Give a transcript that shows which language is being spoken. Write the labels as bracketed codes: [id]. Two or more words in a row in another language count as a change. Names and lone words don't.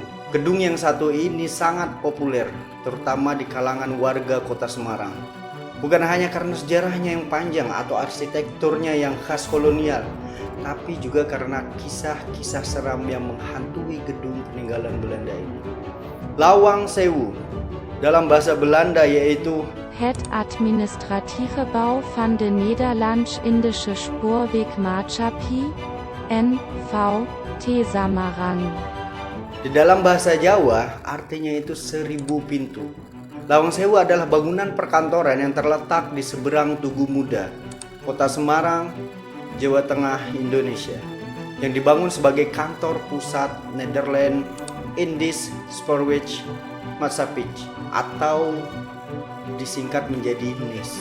[id] Gedung yang satu ini sangat populer, terutama di kalangan warga kota Semarang. Bukan hanya karena sejarahnya yang panjang atau arsitekturnya yang khas kolonial, tapi juga karena kisah-kisah seram yang menghantui gedung peninggalan Belanda ini. Lawang Sewu dalam bahasa Belanda yaitu [nl] Het administratieve bouw van de Nederlands-Indische Spoorwegmaatschappij, N.V.T. Samarang. [id] Di dalam bahasa Jawa artinya itu 1000 pintu. Lawang Sewu adalah bangunan perkantoran yang terletak di seberang Tugu Muda, Kota Semarang, Jawa Tengah, Indonesia, yang dibangun sebagai kantor pusat Nederland Indisch Spoorwegmaatschappij atau disingkat menjadi NIS.